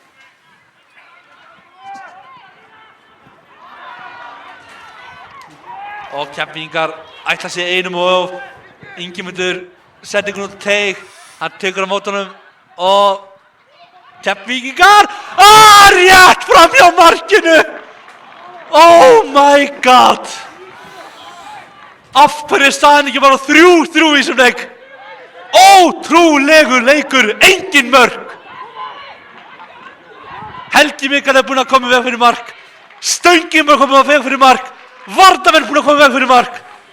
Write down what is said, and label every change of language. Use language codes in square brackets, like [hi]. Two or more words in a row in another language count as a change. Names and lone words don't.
[is] Og Keflvíkingar ætla sig einum og Ingimundur sendingun út teig. Hann tekur á mótunum og Keflvíkingar, rétt framhjá markinu! [en] Oh my god! [is] Af hverju er staðan ekki bara 3-3 í þessum leik? Ótrúlegur leikur, engin mörk! Helgi Mikael er búinn að koma í veg fyrir mark. Stöngin búinn að koma í veg fyrir mark. Varnarmenn búinn að koma í veg fyrir mark.